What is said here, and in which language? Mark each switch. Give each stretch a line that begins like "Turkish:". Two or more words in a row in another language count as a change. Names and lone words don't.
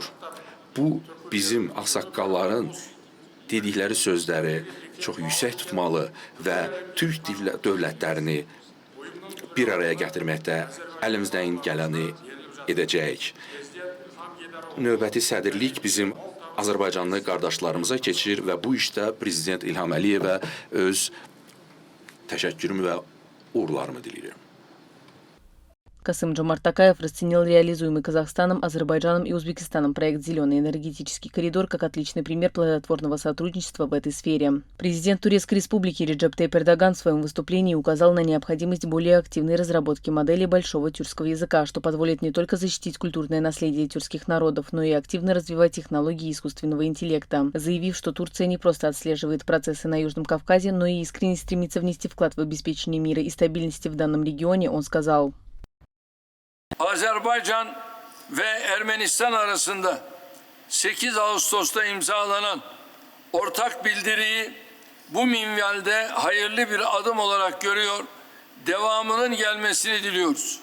Azerbaijani: Bu, bizim ağsaqqalların dedikləri sözləri çox yüksək tutmalı və Türk dövlətlərini bir araya gətirməkdə əlimizdən gələni edəcəyik. Növbəti sədrlik bizim Azərbaycanlı qardaşlarımıza keçir və bu işdə Prezident İlham Əliyevə öz təşəkkürümü və uğurlarımı diləyirəm.
Russian: Касым-Жомарт Токаев расценил реализуемый Казахстаном, Азербайджаном и Узбекистаном проект «Зеленый энергетический коридор» как отличный пример плодотворного сотрудничества в этой сфере. Президент Турецкой Республики Реджеп Тайип Эрдоган в своем выступлении указал на необходимость более активной разработки модели большого тюркского языка, что позволит не только защитить культурное наследие тюркских народов, но и активно развивать технологии искусственного интеллекта, заявив, что Турция не просто отслеживает процессы на Южном Кавказе, но и искренне стремится внести вклад в обеспечение мира и стабильности в данном регионе, он сказал.
Turkish: Azerbaycan ve Ermenistan arasında 8 Ağustos'ta imzalanan ortak bildiriyi bu minvalde hayırlı bir adım olarak görüyor, devamının gelmesini diliyoruz.